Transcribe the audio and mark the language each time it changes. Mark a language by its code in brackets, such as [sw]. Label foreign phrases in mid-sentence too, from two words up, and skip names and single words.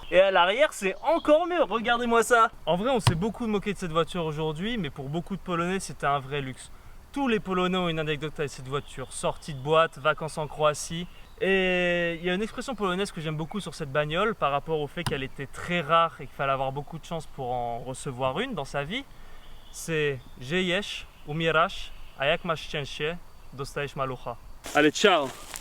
[fr] Et à l'arrière c'est encore mieux, regardez-moi ça. En vrai on s'est beaucoup moqué de cette voiture aujourd'hui, mais pour beaucoup de Polonais c'était un vrai luxe. Tous les Polonais ont une anecdote avec cette voiture, sortie de boîte, vacances en Croatie. Et il y a une expression polonaise que j'aime beaucoup sur cette bagnole par rapport au fait qu'elle était très rare et qu'il fallait avoir beaucoup de chance pour en recevoir une dans sa vie. [pl] C'est żyjesz, umierasz, a jak masz szczęście, dostajesz malucha. [fr] Allez, ciao!